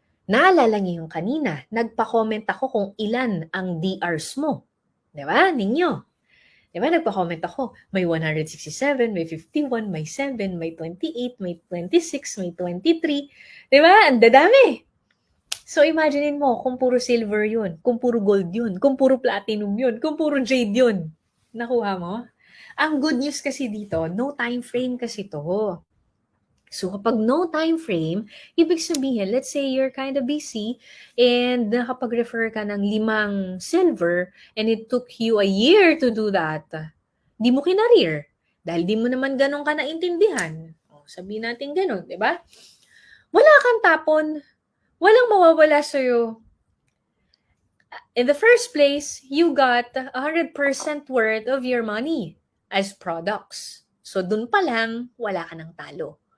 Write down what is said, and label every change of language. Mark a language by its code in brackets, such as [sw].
[tl] Naalala niyo yung kanina, nagpa-comment ako kung ilan ang DRs mo. Diba? Ninyo. Diba? Nagpa-comment ako, may 167, may 51, may 7, may 28, may 26, may 23. Diba? Ang dadami. So, imaginein mo kung puro silver yun, kung puro gold yun, kung puro platinum yun, kung puro jade yun. Nakuha mo? Ang [en] good news [tl] kasi dito, [en] no time frame [tl] kasi to. [en] So, kapag no time frame, ibig sabihin, let's say you're kind of busy and [tl] nakapag-refer ka ng [en] 5 silver and it took you a year to do that, [tl] di mo kinareer. Dahil di mo naman ganun ka naintindihan. O, sabihin natin ganun, di ba? Wala kang tapon. Walang mawawala sa'yo. [en] In the first place, you got 100% worth of your money as products. [tl] So, dun pa lang, wala ka ng talo.